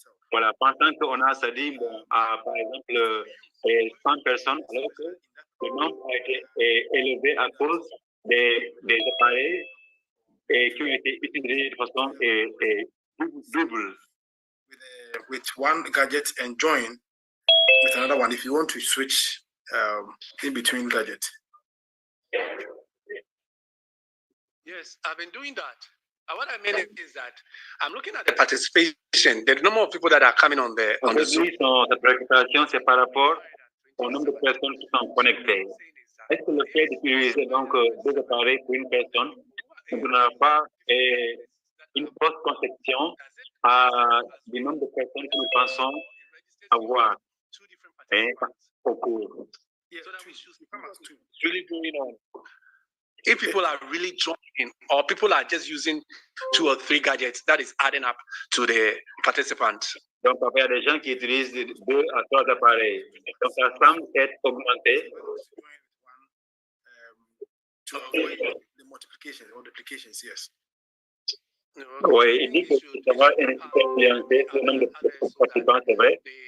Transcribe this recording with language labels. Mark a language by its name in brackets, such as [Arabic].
[French] Voilà, pensant qu'on a, ça dit, par exemple, 100 personnes, alors que le nombre a été élevé à cause des appareils qui ont été utilisés de façon double. [English] With one gadget and join with another one if you want to switch in between gadgets. Yes, I've been doing that. What I mean is that I'm looking at the participation, the number of people that are coming on the Zoom. [French] Sa préoccupation, c'est par rapport au nombre de personnes qui sont connectées. Est-ce que le fait d'utiliser donc 2 appareils pour une personne ne donnera pas une fausse conception du nombre de personnes que nous pensons avoir au cours? [English] It's really going on. If people are really joining, or people are just using 2 or 3 gadgets, that is adding up to the participants. [French] Donc, il y a des gens qui utilisent 2 à 3 appareils. Donc, ça semble être augmenté. [English] To avoid the multiplication or duplications, yes. [French] Oui, il dit que ça va influencer le nombre de participants, c'est vrai.